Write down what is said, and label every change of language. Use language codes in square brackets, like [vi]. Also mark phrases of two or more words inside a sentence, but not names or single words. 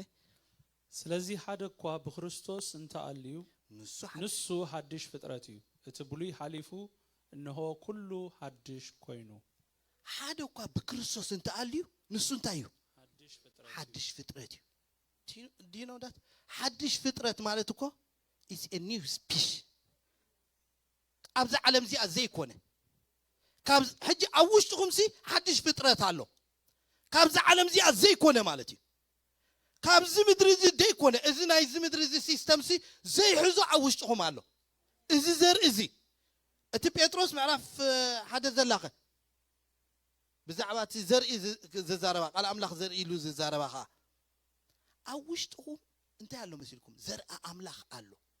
[ti] ስለዚህ ሓደ እኳ በክርስቶስ እንተአልዩ ንሱ ሓድሽ ፍጥረት እዩ እቲ ብሉይ ሓሊፉ እነሆ ኩሉ ሓድሽ ኮይኑ ሓደ እኳ በክርስቶስ እንተአልዩ ንሱ እንታይ እዩ ሓድሽ ፍጥረት እዩ [en] do you know that [ti] ሓድሽ ፍጥረት ማለት እኮ [en] is a new species [ti] ኣብዚ ዓለም እዚ ዘይኮነ ካብ ሕጂ ኣብ ውሽጥኩም ሲ ሓድሽ ፍጥረት ኣሎ ካብዚ ዓለም እዚ ዘይኮነ ማለት እዩ ካብዚ ምድሪ እዚ ዘይኮነ እዚ ናይ እዚ ምድሪ እዚ ሲስተም ሲ ዘይሕዞ ኣብ ውሽጥኩም ኣሎ እዚ ዘር እዚ እቲ ጴጥሮስ ምዕራፍ 1 ዘላኸ ብዛዕባ እቲ ዘርኢ ዝዛረባ ቃል ኣምላኽ ዘርኢ ኢሉ ዝዛረባ ኸ ኣብ ውሽጥኩም እንታይ ኣሎ መሲልኩም ዘርኢ ኣምላኽ ኣሎ